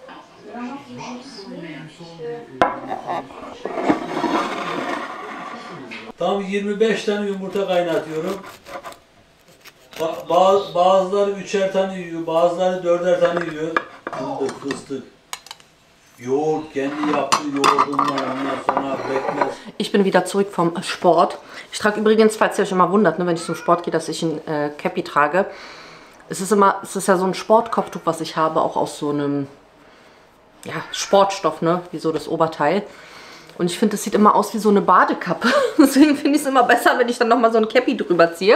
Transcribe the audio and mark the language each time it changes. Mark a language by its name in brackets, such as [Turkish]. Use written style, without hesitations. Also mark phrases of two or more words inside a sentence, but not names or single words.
[Turkish] Tam 25 tane yumurta kaynatıyorum. Bazıları 3'er tane yiyor, bazıları 4'er tane yiyor. Fındık, fıstık, yoğurt, kendi yaptığı yoğurdundan, ondan sonra bekmez. [German] Ich bin wieder zurück vom Sport. Ich trage übrigens, falls ihr euch immer wundert, ne, wenn ich zum Sport gehe, dass ich ein Cappy trage. Es ist ja so ein Sportkopftuch, was ich habe, auch aus so einem ja, Sportstoff, ne, wie so das Oberteil. Und ich finde, das sieht immer aus wie so eine Badekappe. Deswegen finde ich es immer besser, wenn ich dann nochmal so ein Cappy drüber ziehe.